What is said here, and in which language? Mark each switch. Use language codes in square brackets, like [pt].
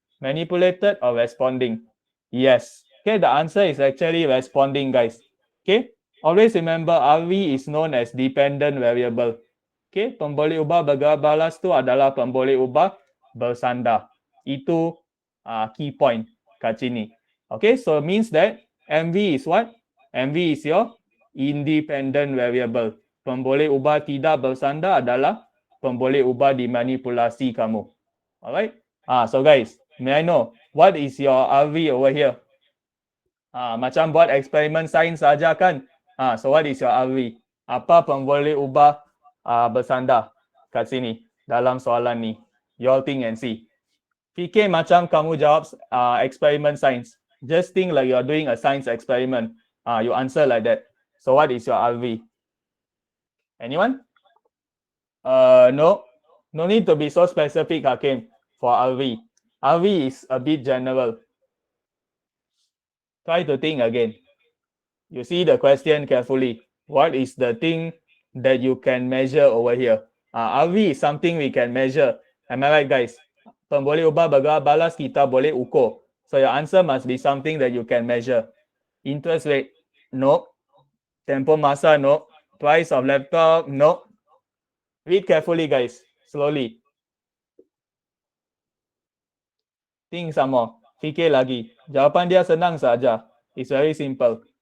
[en] Manipulated or responding? Yes. Okay, the answer is actually responding, guys. Okay, always remember RV is known as dependent variable. [ms] Okay, pemboleh ubah bergerak balas tu adalah pemboleh ubah bersandar. [en] Itu key point kat sini. Okay, so means that MV is what? MV is your independent variable. [ms] Pemboleh ubah tidak bersandar adalah pemboleh ubah dimanipulasi kamu. [en] Alright? So guys, may I know what is your RV over here? [ms] Macam buat eksperimen sains saja kan? [en] So what is your RV? [ms] Apa pemboleh ubah bersandar kat sini dalam soalan ni? [en] You all think and see. [ms] Fikir macam kamu jawab eksperimen sains. [en] Just think like you are doing a science experiment. You answer like that. So what is your RV? Anyone? No. No need to be so specific, Hakim, for RV. RV is a bit general. Try to think again. You see the question carefully. What is the thing that you can measure over here? RV is something we can measure. Am I right, guys? [ms] Pemboleh ubah bergerak balas kita boleh ukur. [en] So your answer must be something that you can measure. Interest rate, no. Tempo masa, no. Price of laptop, no. Read carefully, guys. Slowly. Think some more. [ms] Fikir lagi. Jawapan dia senang saja. [en] It's very simple.